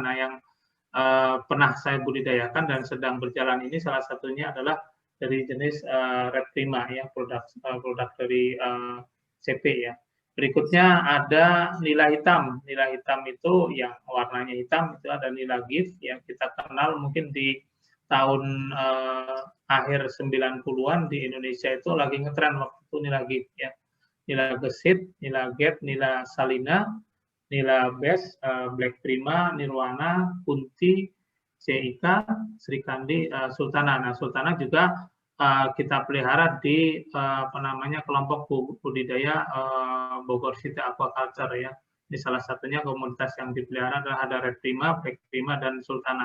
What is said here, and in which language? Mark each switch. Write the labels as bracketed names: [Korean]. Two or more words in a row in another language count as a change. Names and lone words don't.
[Indonesian] Nah, yang pernah saya budidayakan dan sedang berjalan ini salah satunya adalah dari jenis red prima ya, produk dari CP ya. Berikutnya ada nila hitam. Nila hitam itu yang warnanya hitam, itu ada nila gift yang kita kenal mungkin di tahun akhir 90-an di Indonesia itu lagi ngetren waktu itu nila gift ya. Nila gesit, nila get, nila salina, nila bes, black prima, nirwana, kunti, CIK, Srikandi, sultana. Nah, sultana juga kita pelihara di kelompok budidaya Bogor City Aquaculture ya. Ini salah satunya komoditas yang dipelihara adalah ada red prima, black prima, dan sultana.